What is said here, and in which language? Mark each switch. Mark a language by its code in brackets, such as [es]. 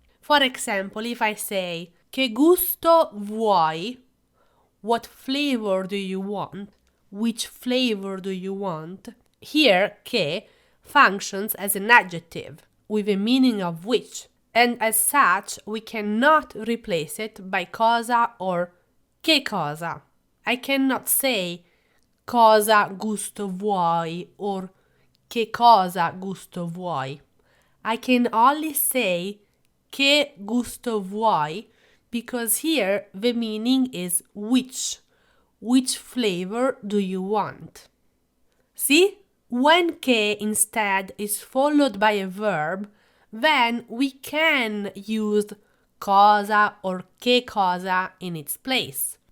[en] For example, if I say [it] che gusto vuoi, [en] what flavor do you want? Which flavor do you want? Here, che functions as an adjective with a meaning of which, and as such, we cannot replace it by cosa or che cosa. I cannot say [it] cosa gusto vuoi [en] or [it] che cosa gusto vuoi. [en] I can only say [it] che gusto vuoi [en] because here the meaning is which. Which flavor do you want? See? When che instead is followed by a verb, then we can use cosa or che cosa in its place.